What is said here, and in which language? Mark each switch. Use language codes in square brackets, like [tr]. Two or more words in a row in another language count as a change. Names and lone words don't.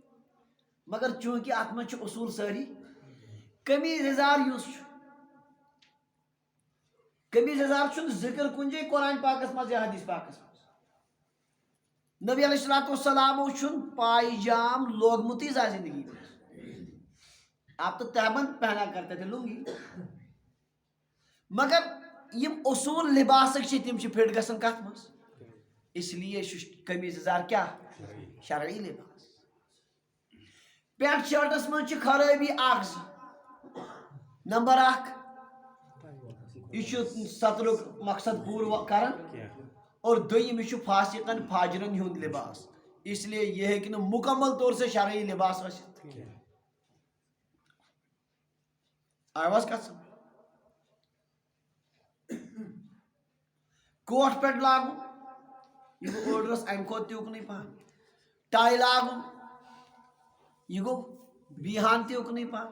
[ks] مگر چوٗنٛکہِ اتھ منٛز چھِ اصوٗل سٲری قمیٖض یزار یُس چھُ قمیض یزار چھُنہٕ ذکر کُنہِ جایہِ قرآن پاکس منٛز یا حدیث پاکس منٛز. نبی علیہ الصلوۃ والسلامو چھُنہٕ پائجام لوگمُتٕے زانٛہہ زندگی منٛز. [ur] آپ تو تہبند پہنا کرتے تھے لنگی. [ks] مگر یم اصول لباسک چھِ تِم چھِ فٹ گژھان کتھ منٛز. [ur] اس لیے قمیض یزار کیا شرعی لباس. [ks] پینٹ شرٹس منٛز چھِ خرٲبی اکھ زٕ. نمبر اکھ یہ چھُ سترُک مقصد پوٗرٕ کران اور دوٚیِم یہ چھُ فاسقن فاجرن ہُنٛد لباس. [ur] اس لیے [ks] یہ ہیٚکہِ نہٕ [ur] مکمل طور سے [ks] شرعی لباس ٲسِتھ. آواز کتھ سمجھ. کوٹ پٮ۪ٹھ لاگُن یہ گوٚو اوڈرس امہِ کھۄتہٕ تہِ اُکنٕے پہن. ٹاے لاگُن یہ گوٚو بیٖہان تہِ اُکنٕے پہن.